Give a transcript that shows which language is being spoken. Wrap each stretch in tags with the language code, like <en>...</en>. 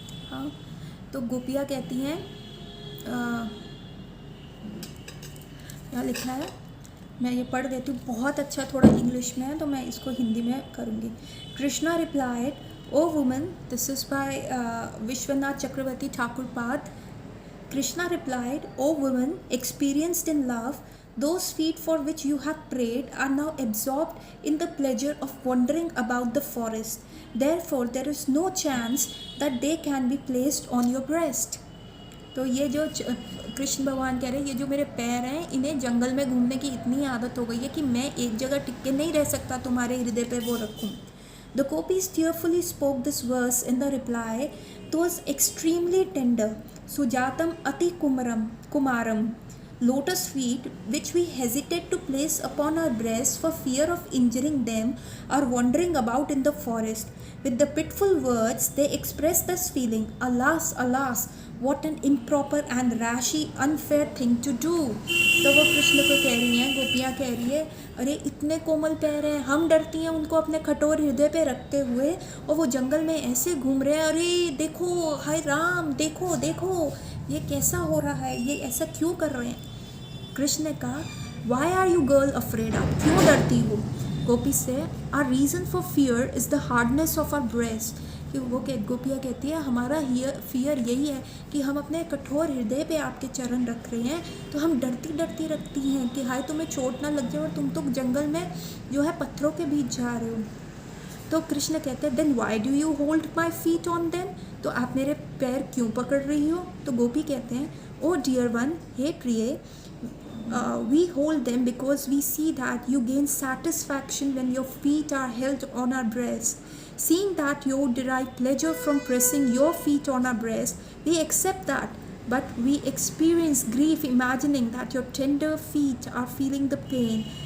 <hi>हाँ तो गोपियाँ कहती हैं, यहाँ लिखा है, मैं ये पढ़ देती हूँ, बहुत अच्छा थोड़ा इंग्लिश में है तो मैं इसको हिंदी में करूँगी।</hi> <en>Krishna replied, O woman, this is by Vishwanath Chakravarti Thakur पाद। Krishna replied, O woman, experienced in love, Those feet for which you have prayed are now absorbed in the pleasure of wandering about the forest. Therefore, there is no chance that they can be placed on your breast.</en> <hi>तो ये जो कृष्ण भगवान कह रहे हैं, ये जो मेरे पैर हैं, इन्हें जंगल में घूमने की इतनी आदत हो गई है कि मैं एक जगह टिक के नहीं रह सकता, तुम्हारे हृदय पे वो रखूं.</hi> <en>The gopis tearfully spoke this verse in the reply. Those extremely tender,</en> <sa>sujatam ati kumaram,</sa> <en>lotus feet which we hesitate to place upon our breasts for fear of injuring them are wandering about in the forest. With the pitiful words they express this feeling. Alas, alas, what an improper and rashy unfair thing to do.</en> <hi>तो वो कृष्ण को कह रही हैं, गोपियाँ कह रही है, अरे इतने कोमल पैर हैं, हम डरती हैं उनको अपने कठोर हृदय पे रखते हुए, और वो जंगल में ऐसे घूम रहे हैं. अरे देखो, हाय राम, देखो देखो ये कैसा हो रहा है, ये ऐसा क्यों कर रहे हैं. कृष्ण ने कहा,</hi> <en>why are you girl afraid,</en> <hi>आप क्यों डरती हो. गोपी से,</hi> <en>Our reason for fear is the hardness of our breast.</en> <hi>कि वो गोपियाँ कहती है, हमारा फियर यही है कि हम अपने कठोर हृदय पे आपके चरण रख रहे हैं, तो हम डरती डरती रखती हैं कि हाय तुम्हें चोट ना लग जाए और तुम तो जंगल में जो है पत्थरों के बीच जा रहे हो. तो कृष्ण कहते हैं,</hi> <en>then why do you hold my feet on them,</en> <hi>तो आप मेरे पैर क्यों पकड़ रही हो. तो गोपी कहते हैं,</hi> <en>oh dear one,</en> <hi>हे प्रिय,</hi> <en>we hold them because we see that you gain satisfaction when your feet are held on our breast. Seeing that you derive pleasure from pressing your feet on our breast, we accept that, but we experience grief imagining that your tender feet are feeling the pain.</en>